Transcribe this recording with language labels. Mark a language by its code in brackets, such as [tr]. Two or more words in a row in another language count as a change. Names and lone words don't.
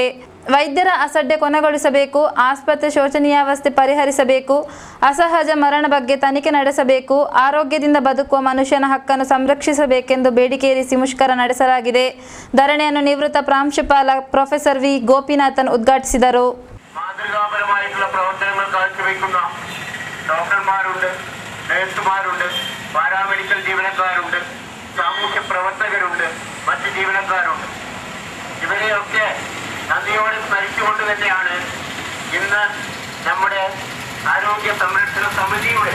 [kn] ವೈದ್ಯರ ಅಸಡ್ಡೆ ಕೊನೆಗೊಳಿಸಬೇಕು. ಆಸ್ಪತ್ರೆ ಶೋಚನೀಯಾವಸ್ಥೆ ಪರಿಹರಿಸಬೇಕು. ಅಸಹಜ ಮರಣ ಬಗ್ಗೆ ತನಿಖೆ ನಡೆಸಬೇಕು. ಆರೋಗ್ಯದಿಂದ ಬದುಕುವ ಮನುಷ್ಯನ ಹಕ್ಕನ್ನು ಸಂರಕ್ಷಿಸಬೇಕೆಂದು ಬೇಡಿಕೆ ಇರಿಸಿ ಮುಷ್ಕರ ನಡೆಸಲಾಗಿದೆ. ಧರಣಿಯನ್ನು ನಿವೃತ್ತ ಪ್ರಾಂಶುಪಾಲ ಪ್ರೊಫೆಸರ್ ವಿ ಗೋಪಿನಾಥನ್ ಉದ್ಘಾಟಿಸಿದರು. [ml] മാതൃകാപരമായിട്ടുള്ള പ്രവർത്തനങ്ങൾ കാഴ്ചവെക്കുന്ന ഡോക്ടർമാരുണ്ട്, നഴ്സുമാരുണ്ട്, പാരാമെഡിക്കൽ ജീവനക്കാരുണ്ട്, സാമൂഹ്യ പ്രവർത്തകരുണ്ട്, മറ്റ് ജീവനക്കാരുണ്ട്. ഇവരെയൊക്കെ നന്ദിയോടെ സ്മരിച്ചുകൊണ്ട് തന്നെയാണ് ഇന്ന് നമ്മുടെ ആരോഗ്യ സംരക്ഷണ സമിതിയുടെ